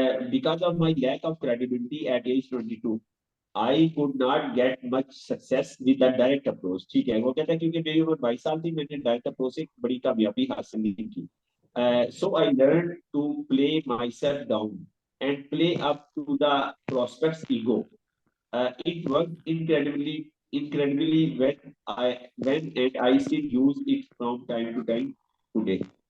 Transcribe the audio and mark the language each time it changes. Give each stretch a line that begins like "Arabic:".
English: Because of my lack of credibility at age 22, I could not get much success with the direct approach।
Hindi: ठीक है, वो कहता है क्योंकि मेरी उम्र 22 साल थी, मैंने डायरेक्ट अप्रोच से बड़ी कामयाबी हासिल नहीं की।
English: So I learned to play myself down and play up to the prospect's ego। It worked incredibly when and I still use it from time to time today।